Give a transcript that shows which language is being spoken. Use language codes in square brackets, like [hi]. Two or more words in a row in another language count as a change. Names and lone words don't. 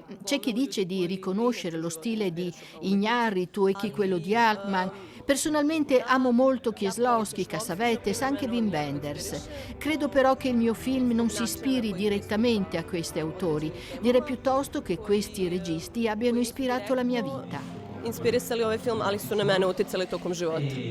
[it] C'è chi dice di riconoscere lo stile di Iñárritu e chi quello di Altman, Personalmente amo molto Kieslowski, Cassavetes, anche Wim Wenders. Credo però che il mio film non si ispiri direttamente a questi autori. Direi piuttosto che questi registi abbiano ispirato la mia vita. [sr] Inspirisali ovaj film, ali su na mene uticali tokom života.